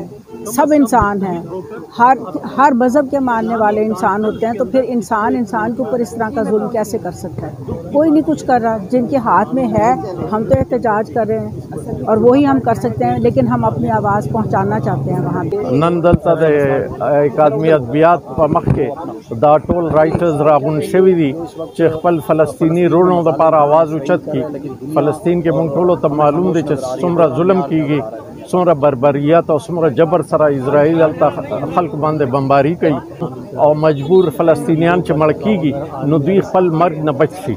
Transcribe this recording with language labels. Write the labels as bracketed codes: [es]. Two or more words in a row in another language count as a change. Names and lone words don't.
[ur] سب انسان ہیں، ہر مذہب کے ماننے والے انسان ہوتے ہیں، تو پھر انسان کے اوپر اس طرح کا ظلم کیسے کر سکتا ہے؟ کوئی نہیں کچھ کر رہا. جن کے ہاتھ میں ہے ہم تو احتجاج کر رہے ہیں اور وہی ہم کر سکتے ہیں، لیکن ہم اپنی آواز پہنچانا چاہتے ہیں وہاں پہ. [ps] نن دلته د اکادمی ادبیات په مخ کې دا ټول رائټرز راغون شوي دي چې خپل فلسطینی رونو لپاره आवाज اوچت کړي. فلسطین کې مونږ ټولو ته معلوم دي چې څومره ظلم کیږي، څومره بربریت او څومره جبر سره اسرائیل هلته خلک باندې بمباري کوي او مجبور فلسطینیان چې مړ کیږي نو دوی خپل مرګ نه بچ شي.